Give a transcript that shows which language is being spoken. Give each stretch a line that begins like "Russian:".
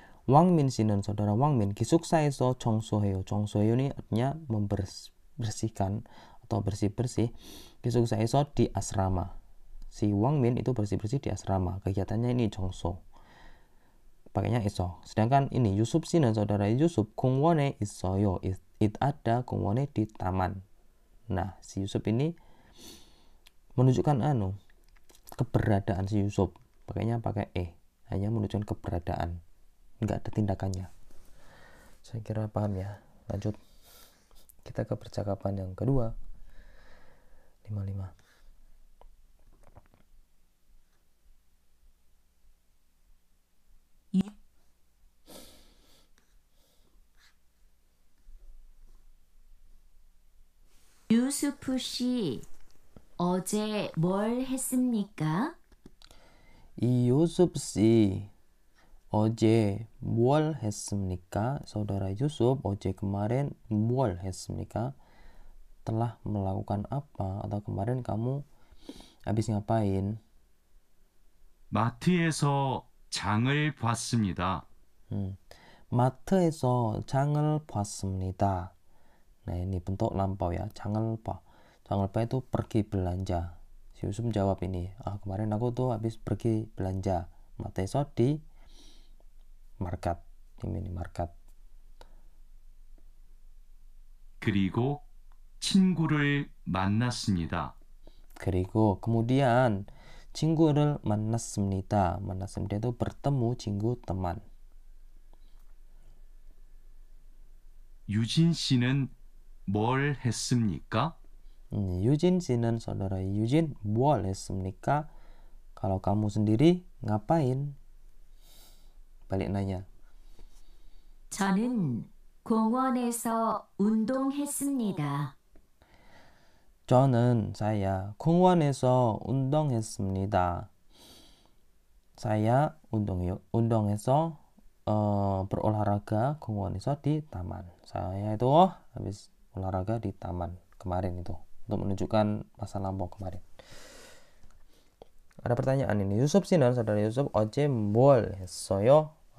Korean: 왕민 씨는
Indonesian: saudara Wangmin
Korean: 기숙사에서 청소해요. 청소해요
Indonesian: ini artinya membersihkan atau bersih-bersih.
Korean: 기숙사에서
Indonesian: di asrama. Si Wangmin itu bersih-bersih di asrama. Kegiatannya ini 청소. Pakainya iso. Sedangkan ini Yusuf
Korean: 씨는
Indonesian: saudara Yusuf
Korean: 공원에 있어요.
Indonesian: It ada
Korean: 공원에
Indonesian: di taman. Nah, si Yusuf ini menunjukkan keberadaan si Yusuf. Pakainya pakai hanya menunjukkan keberadaan. Enggak ada tindakannya. Saya kira paham ya. Lanjut. Kita ke percakapan yang kedua. 55.
Korean: 유수프 씨, 어제 뭘 했습니까? 이 Yusuf 씨 어제 뭘 했습니까?
Indonesian: Saudara Yusuf
Korean: 어제
Indonesian: kemarin
Korean: 뭘 했습니까?
Indonesian: Telah melakukan apa? Atau kemarin kamu habis ngapain?
Korean: 마트에서 장을 봤습니다. 마트에서 장을 봤습니다.
Indonesian: Nah, ini bentuk lampau ya.
Korean: 장을 봐. 장을 봐
Indonesian: itu pergi belanja. Si Yusuf jawab ini. Kemarin aku tuh habis pergi belanja.
Korean: 마트에서
Indonesian: di market. Di minimarket.
Korean: 그리고 친구를 만났습니다. 그리고
Indonesian: kemudian
Korean: 친구를 만났습니다. 만났습니다
Indonesian: itu bertemu 친구 teman.
Korean: 유진 씨는 뭘 했습니까? 유진 씨는
Indonesian: saudara Yujin
Korean: 뭘 했습니까?
Indonesian: Kalau kamu sendiri ngapain? Balik nanya.
Korean: 저는 공원에서 운동했습니다. 저는
Indonesian: saya
Korean: 공원에서 운동했습니다.
Indonesian: saya
Korean: 운동해서
Indonesian: berolahraga
Korean: 공원에서
Indonesian: di taman. Saya itu habis olahraga di taman kemarin itu untuk menunjukkan masa lampau kemarin. Ada pertanyaan ini.
Korean: Yusuf 씨는
Indonesian: saudara Yusuf
Korean: 어제 뭘 했어요?